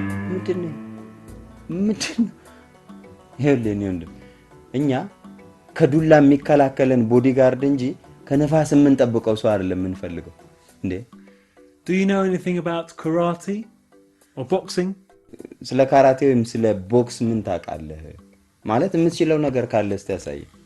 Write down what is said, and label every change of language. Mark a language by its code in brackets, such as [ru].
[am] ምንድነው ይኸውልህ ወንድም እኛ ከዱላ የሚከላከለን ቦዲጋርድ እንጂ ከነፋስ የምንጠብቀው ሰው አይደለም የምንፈልገው እንዴ [en] Do you know anything about karate or boxing? [am] ስለ ካራቴ ወይም ስለ ቦክስ ምን ታውቃለህ ማለት የምትችለው ነገር ካለ እስቲ ያሳይ